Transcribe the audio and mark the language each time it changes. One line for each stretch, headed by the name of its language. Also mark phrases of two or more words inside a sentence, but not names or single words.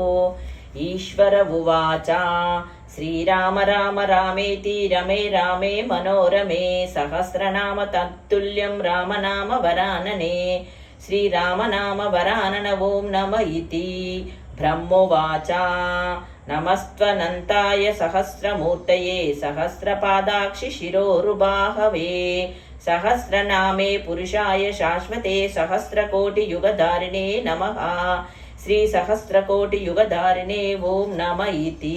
Sanskrit: ఈశ్వర ఉవాచ. శ్రీరామ రామ రామేతి రమే రామే మనోరమే. సహస్రనామ తత్తుల్యం రామనామ వరాననే. శ్రీరామనామ వరానన. ఓం నమ ఇతి. బ్రహ్మోవాచ. नमस्त्वनन्ताय सहस्रमूर्तये सहस्रपादाक्षि शिरोरुबाहवे सहस्रनामे पुरुषाय शाश्वते सहस्रकोटियुगधारिणे नमः श्रीसहस्रकोटियुगधारिणे ॐ नम इति।